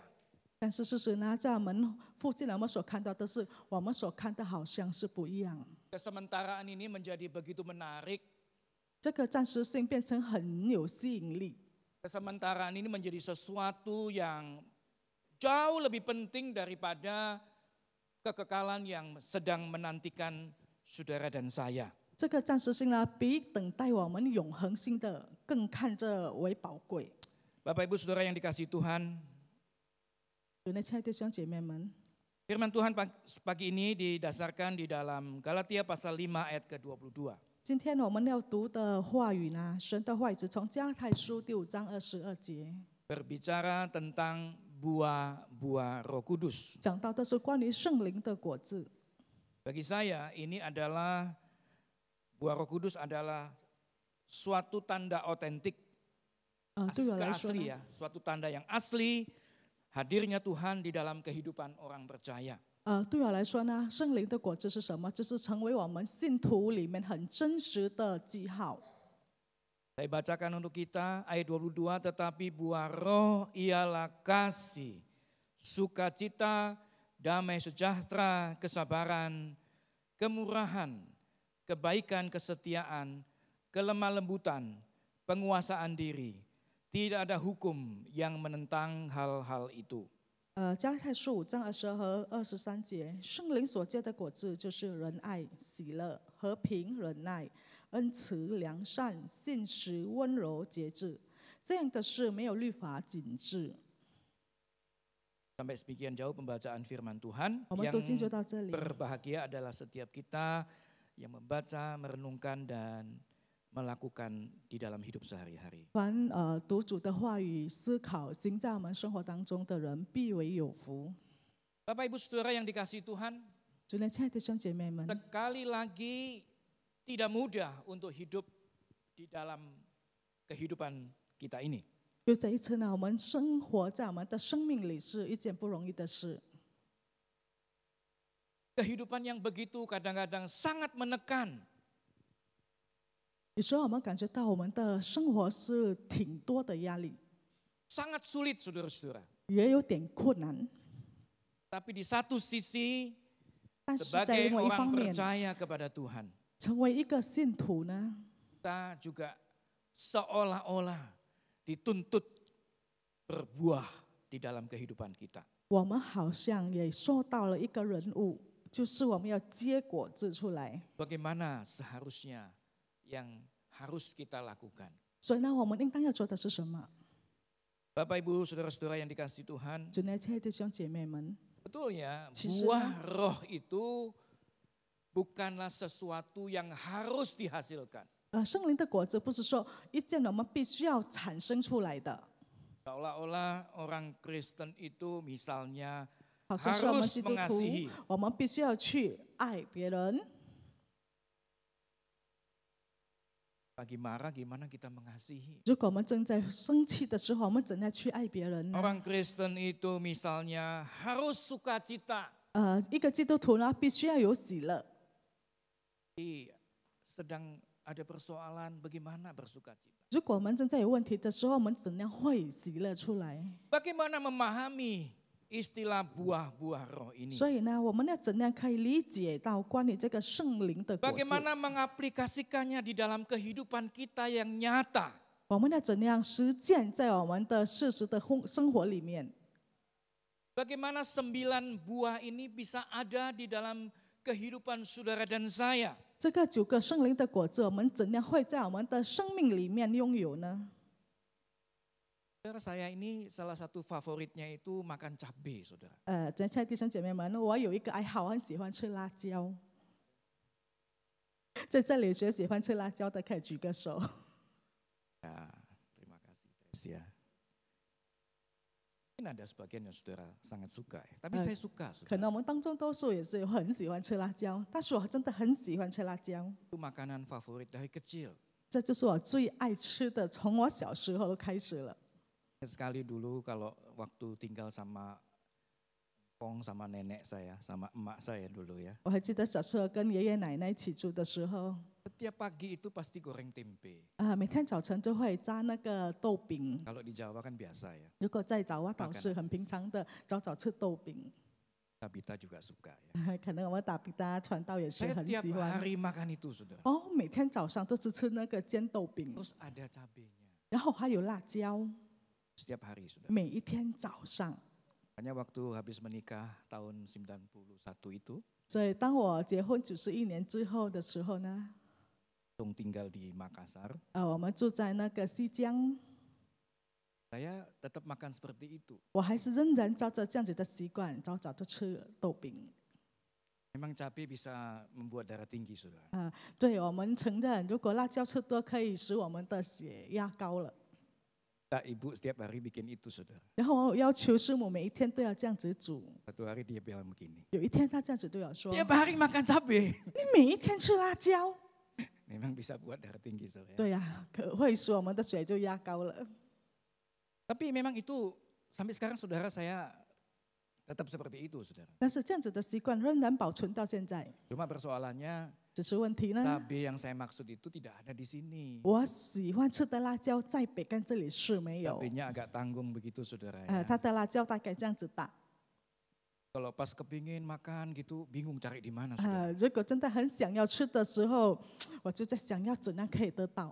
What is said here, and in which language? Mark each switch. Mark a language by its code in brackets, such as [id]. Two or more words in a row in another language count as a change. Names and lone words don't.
[zh] 但是事实呢，在我们附近，我们所看到的是，我们所看的好像是不一样。 [id] Kesementaraan ini menjadi begitu menarik. [zh] 这个暂时性变成很有吸引力。 [id] Kesementaraan ini menjadi sesuatu yang jauh lebih penting daripada kekekalan yang sedang menantikan saudara dan saya. [zh] 这个暂时性呢，比等待我们永恒性的更看着为宝贵。 [id] Bapak Ibu Saudara yang dikasihi Tuhan, [zh] 有那亲爱的弟兄姐妹们， [id] firman Tuhan pagi ini didasarkan di dalam Galatia pasal 5 ayat ke-22. [zh] 今天我们要读的话语呢，神的话语是从加拉太书第5章22节， [id] Berbicara tentang buah-buah Roh Kudus. [zh] 讲到的是关于圣灵的果子。 [id] Bagi saya ini adalah buah Roh Kudus adalah suatu tanda otentik, [zh] 对我来说 [id] asli [zh] 呢， [id] ya, suatu tanda yang asli hadirnya Tuhan di dalam kehidupan orang percaya. [zh] 对我来说呢，圣灵的果子是什么？就是成为我们信徒里面很真实的记号。 [id] Saya bacakan untuk kita ayat 22, tetapi buah roh ialah kasih, sukacita, damai sejahtera, kesabaran, kemurahan, kebaikan, kesetiaan, kelemah lembutan, penguasaan diri. Tidak ada hukum yang menentang hal-hal itu. [zh] 加拉太书5章22和23节，圣灵所结的果子就是仁爱、喜乐、和平、忍耐、恩慈、良善、信实、温柔、节制。这样的事没有律法禁止。 [id] Sampai sekian jauh pembacaan firman Tuhan. [zh] 我们 [id] Yang [zh] 读经就到这里。 [id] berbahagia adalah setiap kita yang membaca, merenungkan dan melakukan di dalam hidup sehari-hari. [zh] 凡读主的话语、思考、行在我们生活当中的人，必为有福。 [id] Bapak Ibu Saudara yang dikasihi Tuhan, [zh] 主内亲爱的弟兄姐妹们， [id] sekali lagi tidak mudah untuk hidup di dalam kehidupan kita ini. [zh] 又再一次呢，我们生活在我们的生命里是一件不容易的事。 [id] Kehidupan yang begitu kadang-kadang sangat menekan. [zh] 有时候我们感觉到我们的生活是挺多的压力， [id] Sangat sulit saudara-saudara. [zh] 也有点困难。 [id] Tapi di satu sisi [zh] 但是在 [id] sebagai [zh] 另外一方 [id] orang [zh] 面， [id] percaya kepada Tuhan, [zh] 成为一个信徒呢， [id] kita juga seolah-olah dituntut berbuah di dalam kehidupan kita. [zh] 我们好像也受到了一个任务，就是我们要结果子出来。 [id] Bagaimana seharusnya yang harus kita lakukan? [zh] 所以呢，我们应当要做的是什么？ [id] Bapak Ibu Saudara-saudara yang dikasihi Tuhan, [zh] 主内亲爱的弟兄姐妹们， [id] betul ya, [zh] 其实呢， [id] buah roh itu bukanlah sesuatu yang harus dihasilkan. [zh] 圣灵的果子不是说一件我们必须要产生出来的， [id] Seolah-olah orang Kristen itu misalnya [zh] 好像说我们 [id] harus [zh] 基督徒 [id] mengasihi.， [zh] 我们必须要去爱别人。 [id] Lagi marah gimana kita mengasihi? [zh] 如果我们正在生气的时候，我们怎样去爱别人呢？ [id] Orang Kristen itu misalnya harus sukacita. [zh] 一个基督徒呢，必须要有喜乐。 [id] Sedang ada persoalan bagaimana bersukacita. [zh] 如果我们正在有问题的时候，我们怎样会喜乐出来？ [id] Bagaimana memahami istilah buah-buah roh ini? [zh] 所以呢，我们要怎样可以理解到关于这个圣灵的果子？ [id] Bagaimana mengaplikasikannya di dalam kehidupan kita yang nyata? [zh] 我们要怎样实践在我们的事实的生活里面？ [id] Bagaimana 9 buah ini bisa ada di dalam kehidupan saudara dan saya? [zh] 这个9个圣灵的果子，我们怎样会在我们的生命里面拥有呢？ [id] Saudara, saya ini salah satu favoritnya itu makan cabai, saudara. [zh] 亲爱的弟兄姐妹们，我有一个爱好，我很喜欢吃辣椒。在这里谁喜欢吃辣椒的，可以举个手。 [id] Ya, terima kasih Tes ya. Mungkin ada sebagian yang saudara sangat suka, ya. Tapi saya suka. [zh] 可 [id] Saudara. [zh] 能我们当中多数也是很喜欢吃辣椒，但是我真的很喜欢吃辣椒， [id] Itu makanan favorit dari kecil. [zh] 这就是我最爱吃的，从我小时候开始了。 [id] Sekali dulu kalau waktu tinggal sama Kong sama nenek saya, sama emak saya dulu ya. [zh] 我还记得小时候跟爷爷奶奶一起住的时候， [id] Setiap pagi itu pasti goreng tempe. [zh] 每天早晨就会炸那个豆饼。 [id] Kalau di Jawa kan biasa ya. [zh] 如果在早岛是很平常的，早早吃豆饼。 [id] Tabita juga suka ya. [zh] 可能我们打比达传道也是 [id] Saya [zh] 很 [id] tiap [zh] 喜欢。 [id] hari makan itu, saudara. [zh] 哦，每天早上都是吃那个煎豆饼， [id] Terus ada cabenya. [zh] 然后还有辣椒， [id] Setiap hari, saudara. [zh] 每一天早上。 [id] Makanya waktu habis menikah tahun 91 itu, [zh] 所以当我结婚91年之后的时候呢， [id] tinggal di Makassar, [zh] 我们住在那个西江， [id] saya tetap makan seperti itu. [zh] 我还是仍然照着这样子的习惯，早早就吃豆饼。 [id] Memang cabai bisa membuat darah tinggi, saudara. [zh] 对我们承认，如果辣椒吃多，可以使我们的血压高了。 [id] Tak, ibu setiap hari bikin itu, saudara. [zh] 然后我要求师母每一天都要这样子煮。 [id] Satu hari dia bilang begini. [zh] 有一天他这样子对我说：“ [id] Tiap hari makan cabai. [zh] 你每一天吃辣椒。” [id] Memang bisa buat darah tinggi, saudara. [zh] 对呀、可会使我们的血就压高了。 [id] Tapi memang itu sampai sekarang saudara saya Tetap seperti itu, saudara. [zh] 但是这样子的习惯仍然保存到现在。 [id] Cuma persoalannya [zh] 只是问题呢， [id] cabai yang saya maksud itu tidak ada di sini. [zh] 我喜欢吃的辣椒在北干这里是没有。 [id] Cabainya agak tanggung begitu, saudara. Ya. [zh] 它的辣椒大概这样子大。 [id] Kalau pas kepingin makan gitu, bingung cari di mana, saudara. [zh] 如果真的很想要吃的时候，我就在想要怎样可以得到。